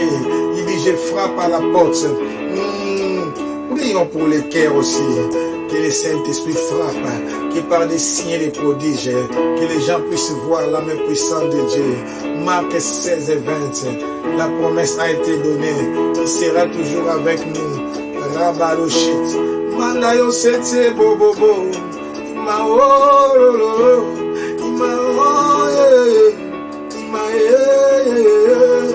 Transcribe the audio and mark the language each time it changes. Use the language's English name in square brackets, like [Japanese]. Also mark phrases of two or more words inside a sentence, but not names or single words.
[French] Il dit, je frappe à la porte. Prions pour les cœurs aussi. Que le Saint-Esprit frappe. Que par des signes et des prodiges, que les gens puissent voir la main puissante de Dieu. Marc 16:20. La promesse a été donnée. Il sera toujours avec nous. Rabadoché. Mandayo sete bobobo. Ima oh,